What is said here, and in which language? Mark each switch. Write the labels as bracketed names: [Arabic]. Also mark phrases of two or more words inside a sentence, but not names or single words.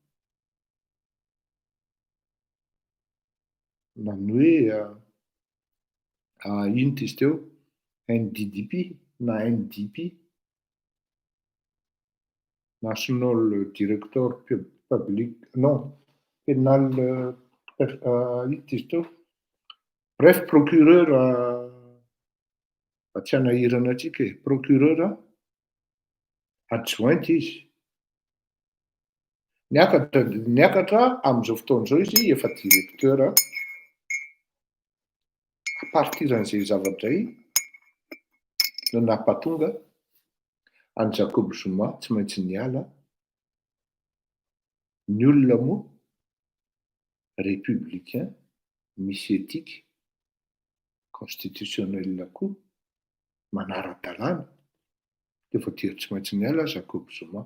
[Malagasy] na ny hoe ino izy teo NDDP na NDP, [English] National Director Public, [Malagasy] non, Penal, ino izy teo, bref procureur tsy hanahirana antsika e, [French] procureur adjoint [Malagasy] izy. Niakatra amin'izao fotoan'izao izy efa [French] directeur à partir [Malagasy] an'izay zavatra no nampatonga any Jacob Zuma tsy maintsy niala. Ny olona moa républicain, misy [French] éthique constitutionnelle [Malagasy] koa, manara-dalàna, dia voatery tsy maintsy niala Jacob Zuma.